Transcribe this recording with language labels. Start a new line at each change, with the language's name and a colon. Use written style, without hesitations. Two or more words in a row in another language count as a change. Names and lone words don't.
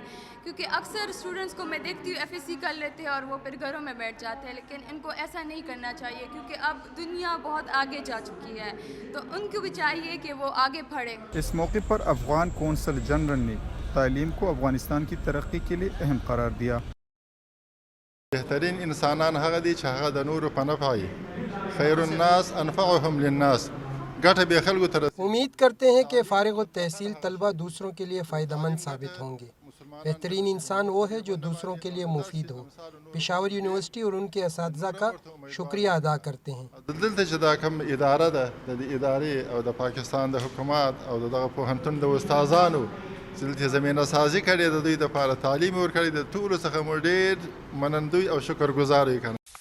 Urdu: کیونکہ اکثر اسٹوڈنٹس کو میں دیکھتی ہوں ایف ایس سی کر لیتے ہیں اور وہ پھر گھروں میں بیٹھ جاتے ہیں, لیکن ان کو ایسا نہیں کرنا چاہیے کیونکہ اب دنیا بہت آگے جا چکی ہے, تو ان کو بھی چاہیے کہ وہ آگے پڑھیں. اس موقع پر افغان کونسل جنرل نے تعلیم کو افغانستان کی ترقی کے لیے اہم قرار دیا.
Pashto: بهترین انسانان هغه دي چې هغه د نورو په نفع وي.
Arabic: خیر الناس انفعهم للناس.
Pashto: ګټه به خلکو ته رسوي.
Urdu: امید کرتے ہیں کہ فارغ التحصیل طلبہ دوسروں کے لیے فائدہ مند ثابت ہوں گے. بہترین انسان وہ ہے جو دوسروں کے لیے مفید ہو. پشاور یونیورسٹی اور ان کے اساتذہ کا شکریہ ادا کرتے ہیں.
Pashto: دلته چې دا کوم اداره ده د ادارې او د پاکستان د حکومت او دغه پوهنتون د استادانو دلته زمینه سازي کړې ده, دوی د لپاره تعلیم ورکړی د ټولو څخه مو ډېر منندوی او شکرګزار یو.